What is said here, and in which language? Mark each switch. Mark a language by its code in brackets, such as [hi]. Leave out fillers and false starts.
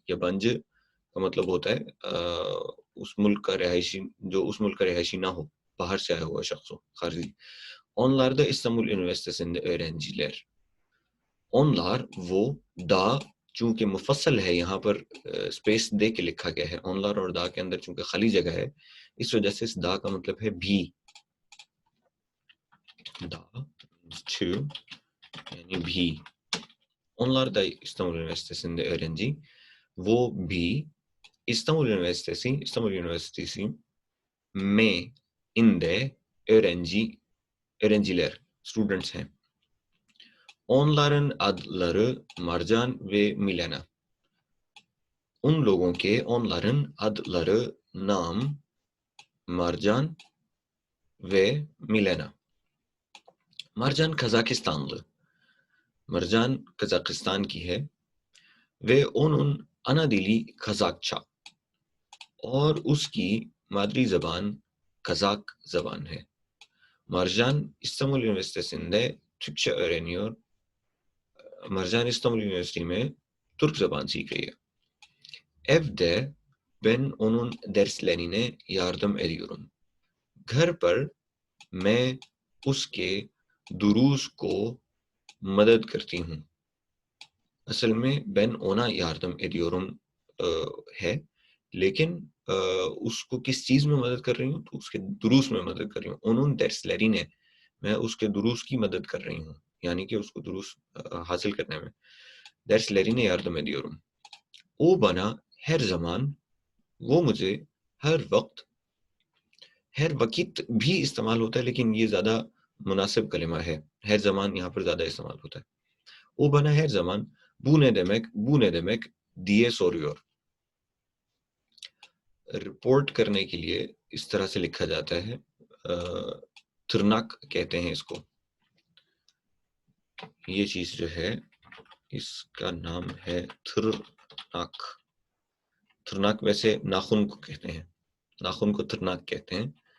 [ur] yabancı کا مطلب ہوتا ہے اس ملک کا رہائشی، جو اس ملک کا رہائشی نہ ہو، باہر سے آیا ہوا شخص ہو، خارجی. [tr] Onlar da İstanbul Üniversitesi'nde öğrenciler. [ur] Onlar وہ دا چونکہ مفصل ہے، یہاں پر اسپیس دے کے لکھا گیا ہے. onlar اور دا کے اندر چونکہ خالی جگہ ہے، اس وجہ سے اس دا کا مطلب ہے بھی. دا to یعنی بھی. [tr] Onlar da İstanbul Üniversitesi'nde öğrenci. [ur] وہ بھی [tr] İstanbul Üniversitesi میں inde öğrenciler students ہیں. Onların adları Marcan ve Milena. [ur] ان لوگوں کے [tr] onların adları [ur] نام مرجان ve Milena. مرجان کازاکستانlı، مرجان کازاکستان کی ہے. [tr] ve onun ana dili Kazakça، [ur] اور اس کی مادری زبان کازاک زبان ہے. [tr] مرجان İstanbul Üniversitesi'nde Türkçe öğreniyor. [ur] مرجان İstanbul Üniversitesi میں ترک زبان سیکھ رہی ہے. [tr] Evde ben onun derslerine yardım ediyorum. [ur] گھر پر میں اس کے دروس کو مدد کرتی ہوں. اصل میں [tr] ben ona yardım ediyorum [ur] ہے، لیکن اس کو کس چیز میں مدد کر رہی ہوں؟ تو اس کے دروس میں مدد کر رہی ہوں. [tr] onun derslerine، [ur] میں اس کے دروس کی مدد کر رہی ہوں، یعنی کہ اس کو دروس حاصل کرنے میں. [tr] derslerine yardım ediyorum. O bana her zaman، [ur] وہ مجھے ہر وقت، ہر وقت بھی استعمال ہوتا ہے لیکن یہ زیادہ مناسب کلمہ ہے. ہر زمان یہاں پر زیادہ استعمال ہوتا ہے. [tr] O bana her zaman bu ne demek diye soruyor. [ur] Report کرنے کے لیے اس طرح سے لکھا جاتا ہے، تھرناک کہتے ہیں اس کو. یہ چیز جو ہے اس کا نام ہے تھرناک. تھرناک ویسے ناخن کو کہتے ہیں، ناخن کو تھرناک کہتے ہیں.